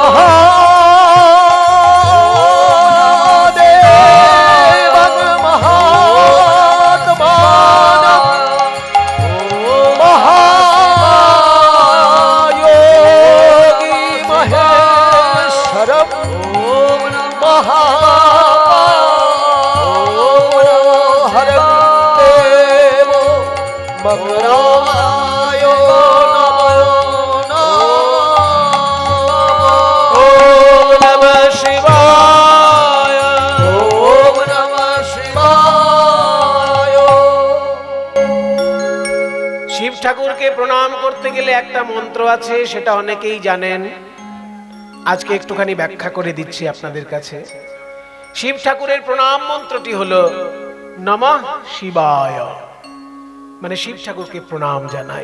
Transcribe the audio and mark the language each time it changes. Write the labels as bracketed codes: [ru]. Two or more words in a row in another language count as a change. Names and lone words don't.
[sa] महादेवं महात्मानं महायोगी महेश्वरं महाहरं देवो मंगलाय ओम नमः शिवाय। ओम नमः शिवाय। [bn] শিব ঠাকুরকে প্রণাম করতে গেলে একটা মন্ত্র আছে, সেটা অনেকেই জানেন। আজকে একটুখানি ব্যাখ্যা করে দিচ্ছি আপনাদের কাছে। শিব ঠাকুরের প্রণাম মন্ত্রটি হলো [sa] নমঃ শিবায়, [bn] মানে শিব ঠাকুরকে প্রণাম জানাই।